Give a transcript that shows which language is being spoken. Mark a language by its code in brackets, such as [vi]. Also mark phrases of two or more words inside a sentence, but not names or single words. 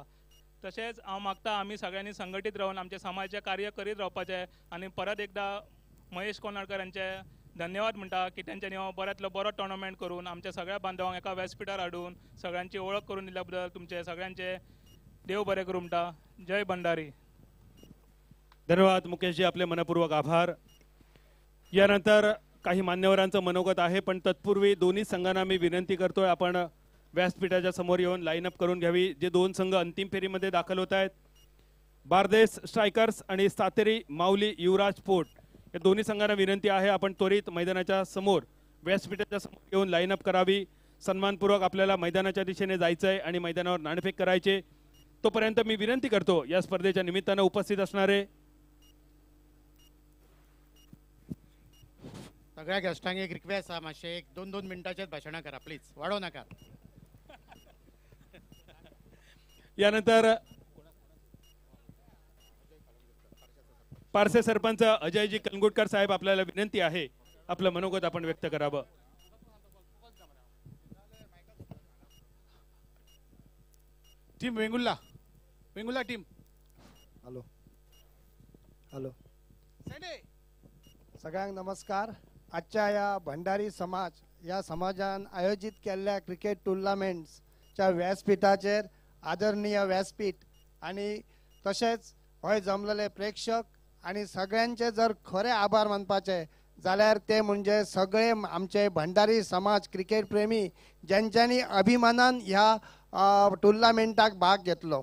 [kok] तशेंच हांव मागता आमी सगळ्यांनी संघटीत रावन आमचे समाजाचें कार्य करीत रावपाचें. आनी परत एकदा महेश कोनाडकर यांचे धन्यवाद म्हणटा की तेंच्यांनी हो बऱ्यांतलो बरो टोर्नामेंट करून आमच्या सगळ्या बांधवांक एका व्यासपीठार हाडून सगळ्यांची ओळख करून दिल्या बद्दल तुमचे सगळ्यांचे देव बरें करूं म्हणटा. जय भंडारी. [mr] धन्यवाद मुकेशजी, आपले मनपूर्वक आभार. यानंतर काही मान्यवरांचं मनोगत आहे, पण तत्पूर्वी दोन्ही संघांना मी विनंती करतोय आपण व्यासपीठाच्या समोर येऊन लाईनअप करून घ्यावी. जे दोन संघ अंतिम फेरीमध्ये दाखल होत आहेत, बारदेस स्ट्रायकर्स आणि सातेरी माऊली युवराज पोट, या दोन्ही संघांना विनंती आहे आपण त्वरित मैदानाच्या समोर व्यासपीठाच्या समोर येऊन लाईनअप करावी. सन्मानपूर्वक आपल्याला मैदानाच्या दिशेने जायचंय आणि मैदानावर नाणेफेक करायचे. तोपर्यंत मी विनंती करतो या स्पर्धेच्या निमित्तानं उपस्थित असणारे [kok] सगळ्या गेस्टांक एक रिक्वेस्ट आहा, मातशे एक 2-2 मिनटाचेच भाशणां करा प्लीज, वाडो नाका. [mr] यानंतर पारसे सरपंच अजयजी कलंगुटकर साहेब, आपल्याला विनंती आहे आपलं मनोगत आपण व्यक्त करावं. टीम वेंगुल्ला टीम. [kok] हॅलो हॅलो सगळ्यांक नमस्कार. आजच्या या भंडारी समाज या समाजान आयोजित केल्ल्या क्रिकेट टुर्नामेंट्सच्या व्यासपीठाचेर आदरणीय व्यासपीठ आणि तशेंच हय जमलेले प्रेक्षक आणि सगळ्यांचे जर खरे आभार मानपाचे जाल्यार ते म्हणजे सगळे आमचे भंडारी समाज क्रिकेट प्रेमी ज्यांच्यांनी अभिमानान ह्या टुर्नामेंटाक भाग घेतलो.